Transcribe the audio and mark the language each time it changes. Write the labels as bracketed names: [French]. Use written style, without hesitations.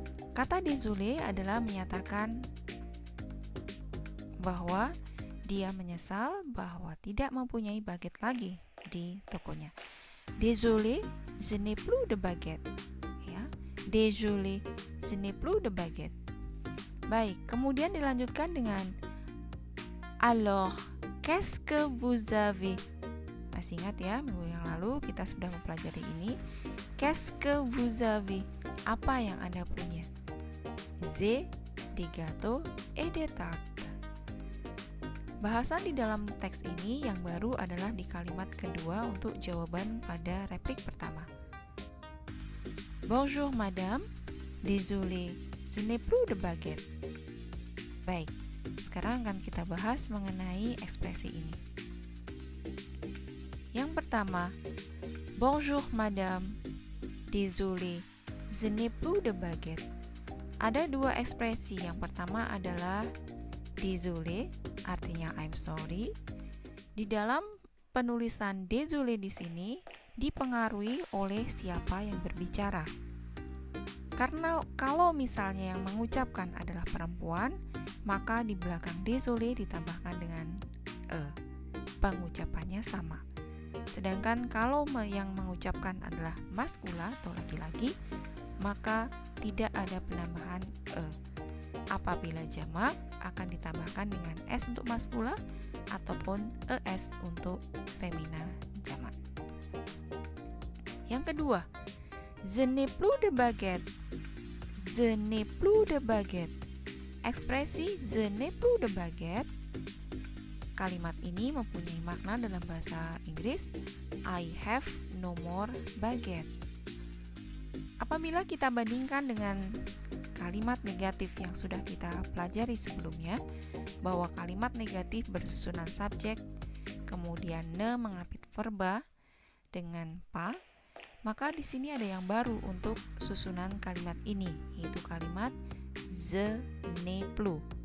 [Indonesian] Kata désolé adalah menyatakan bahwa dia menyesal bahwa tidak mempunyai baguette lagi di tokonya. [French] Désolé, je n'ai plus de baguette. Ya, désolé, je n'ai plus de baguette. [Indonesian] Baik, kemudian dilanjutkan dengan [French] alors, qu'est-ce que vous avez? [Indonesian] Masih ingat ya, minggu yang lalu kita sudah mempelajari ini. [French] Qu'est-ce que vous avez? [Indonesian] Apa yang Anda punya? [French] J'ai des gâteaux et des tartes. [Indonesian] Bahasan di dalam teks ini yang baru adalah di kalimat kedua untuk jawaban pada replik pertama. [French] Bonjour madame, désolé, je n'ai plus de baguette. [Indonesian] Baik, sekarang akan kita bahas mengenai ekspresi ini. Yang pertama, [French] bonjour madame, désolé, je n'ai plus de baguette. [Indonesian] Ada dua ekspresi. Yang pertama adalah désolé, artinya [English] I'm sorry. [Indonesian] Di dalam penulisan désolé di sini dipengaruhi oleh siapa yang berbicara. Karena kalau misalnya yang mengucapkan adalah perempuan, maka di belakang désolé ditambahkan dengan pengucapannya sama. Sedangkan kalau yang mengucapkan adalah maskula atau laki-laki, maka tidak ada penambahan Apabila jamak akan ditambahkan dengan s untuk maskula ataupun es untuk femina jamak. Yang kedua, [French] je n'ai plus de baguette. Je n'ai plus de baguette. [Indonesian] Ekspresi [French] je n'ai plus de baguette, [Indonesian] kalimat ini mempunyai makna dalam bahasa Inggris [English] I have no more baguette. [Indonesian] Apabila kita bandingkan dengan kalimat negatif yang sudah kita pelajari sebelumnya, bahwa kalimat negatif bersusunan subjek, kemudian ne mengapit verba dengan pa, maka di sini ada yang baru untuk susunan kalimat ini, yaitu kalimat [French] je n'ai plus.